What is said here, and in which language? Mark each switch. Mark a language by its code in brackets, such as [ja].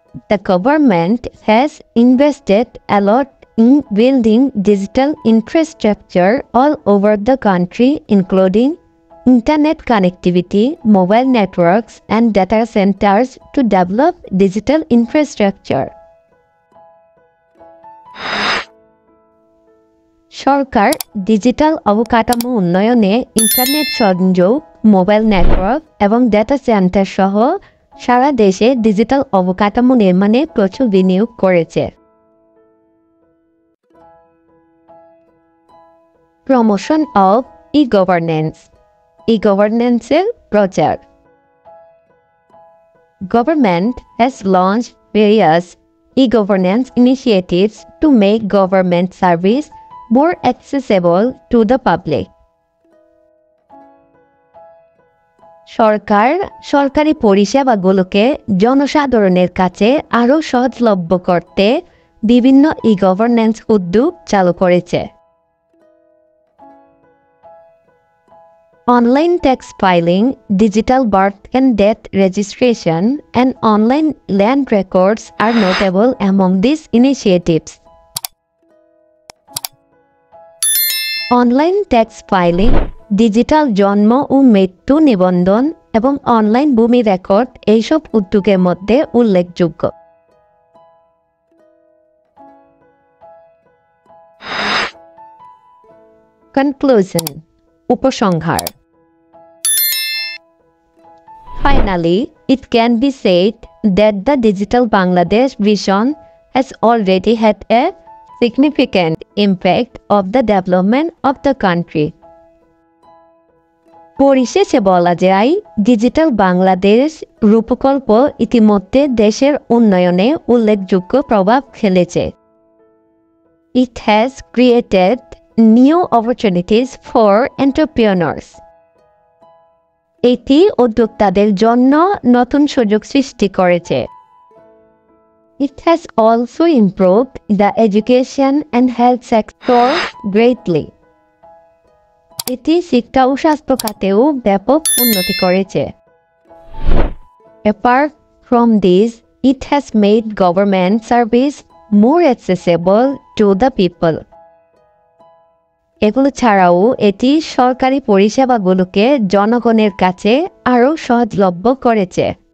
[en] The government has invested a lot in building digital infrastructure all over the country, including internet connectivity, mobile networks, and data centers to develop digital infrastructure. [bn] Sarkar digital অবকাঠামো উন্নয়নে internet সংযোগ, mobile network এবং data centre সহ সারা দেশে digital অবকাঠামো নির্মাণে প্রচুর বিনিয়োগ করেছে। [en] Promotion of e-governance. [bn] ই-গভর্নেন্সের প্রচার। [en] Government has launched various e-governance initiatives to make government service more accessible to the public. [bn] সরকার সরকারি পরিষেবাগুলোকে জনসাধারণের কাছে আরও সহজলভ্য করতে বিভিন্ন ই-গভর্নেন্স উদ্যোগ চালু করেছে। [en] Online tax filing, digital birth and death registration, and online land records are notable among these initiatives. [bn] Online tax filing, digital জন্ম ও মৃত্যু নিবন্ধন এবং অনলাইন ভূমি রেকর্ড এইসব উদ্যোগের মধ্যে উল্লেখযোগ্য। [en] Conclusion. [bn] উপসংহার. [en] Finally, it can be said that the Digital Bangladesh vision has already had a significant impact of the development of the country. [bn] পরিশেষে বলা যায়, ডিজিটাল বাংলাদেশ রূপকল্প ইতিমধ্যে দেশের উন্নয়নে উল্লেখযোগ্য প্রভাব ফেলেছে। [en] It has created new opportunities for entrepreneurs. [bn] এটি উদ্যোক্তাদের জন্য নতুন সুযোগ সৃষ্টি করেছে। [en] It has also improved the education and health sector greatly. [bn] এটি শিক্ষা ও স্বাস্থ্য খাতেও ব্যাপক উন্নতি করেছে। [en] Apart from this, it has made government service more accessible to the people. [bn] এগুলো ছাড়াও এটি সরকারি পরিষেবাগুলোকে জনগণের কাছে আরও সহজলভ্য করেছে।